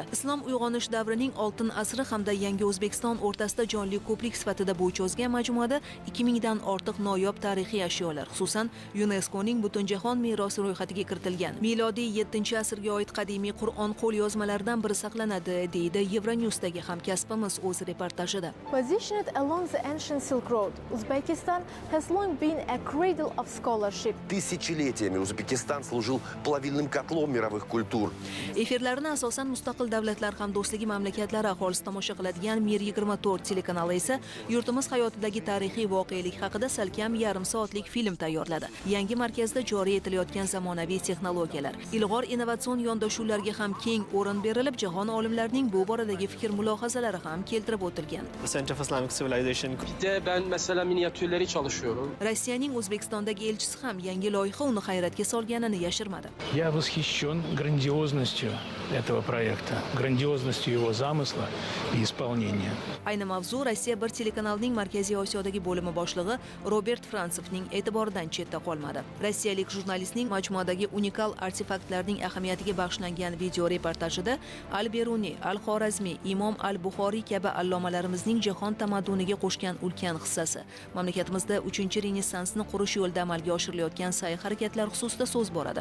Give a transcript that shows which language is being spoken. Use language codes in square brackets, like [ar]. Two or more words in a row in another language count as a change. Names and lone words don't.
[uz] Islom uyg'onish davrining oltin asri hamda yangi O'zbekiston o'rtasida jonli ko'prik sifatida bo'y cho'zgan majmuada 2000 dan ortiq noyob tarixiy ashyolar, xususan UNESCOning Butunjahon merosi ro'yxatiga kiritilgan milodiy 7-asrga oid qadimiy Qur'on qo'lyozmalaridan biri saqlanadi, deydi Euronewsdagi hamkasbimiz o'z reportajida. [en] Positioned along the ancient Silk Road, Uzbekistan has long been a cradle of scholarship. [ru] Тысячелетиями Узбекистан служил плавильным котлом мировых kultur. [uz] Efirlarini asosan mustaqil davlatlar hamdo'stligi mamlakatlari aholisi tomosha qiladigan Mir 24 telekanali esa yurtimiz hayotidagi tarixiy voqelik haqida salkam yarim soatlik film tayyorladi. Yangi markazda joriy etilayotgan zamonaviy texnologiyalar, ilg'or innovatsion yondashuvlarga ham keng o'rin berilib, jahon olimlarining bu boradagi fikr-mulohazalari ham keltirib o'tilgan. [en] Center of Islamic Civilization. [tr] Bir de ben mesela miniatürleri çalışıyorum. [uz] Rossiyaning O'zbekistondagi elchisi ham yangi loyiha uni hayratga solganini yashirmadi. [ru] Я восхищен грандиозностью этого проекта, грандиозностью его замысла и исполнения. [uz] Ayni mavzu Rossiya bir telekanalining Markaziy Osiyodagi bo'limi boshlig'i Robert Fransovning e'tiboridan chetda qolmadi. Rossiyalik jurnalistning majmuadagi unikal artefaktlarning ahamiyatiga bag'ishlangan video reportajida Al-Beruniy, Al-Xorazmiy, Imom Al-Buxoriy kabi allomalarimizning jahon tamadduniga qo'shgan ulkan hissasi, mamlakatimizda 3-renessansni qurish yo'lida amalga oshirilayotgan sa'y-harakatlar xususida so'z boradi.